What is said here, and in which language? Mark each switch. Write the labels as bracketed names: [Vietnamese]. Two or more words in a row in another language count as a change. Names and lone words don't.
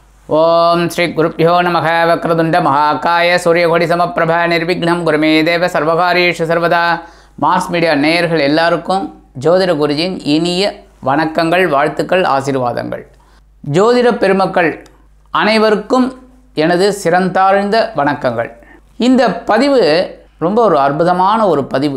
[Sanskrit] ओम श्री गुरुभ्यो नमः वक्रतुंड महाकाय सूर्यकोटि समप्रभ निर्विघ्नं गुरुमे देव सर्वकार्येषु सर्वदा [Tamil] மார்ஸ் மீடியா நேயர்கள் எல்லாருக்கும் ஜோதிட குருஜியின் இனிய வணக்கங்கள், வாழ்த்துக்கள், ஆசீர்வாதங்கள். ஜோதிட பெருமக்கள் அனைவருக்கும் எனது சிறந்தாழ்ந்த வணக்கங்கள். இந்த பதிவு ரொம்ப ஒரு அற்புதமான ஒரு பதிவு.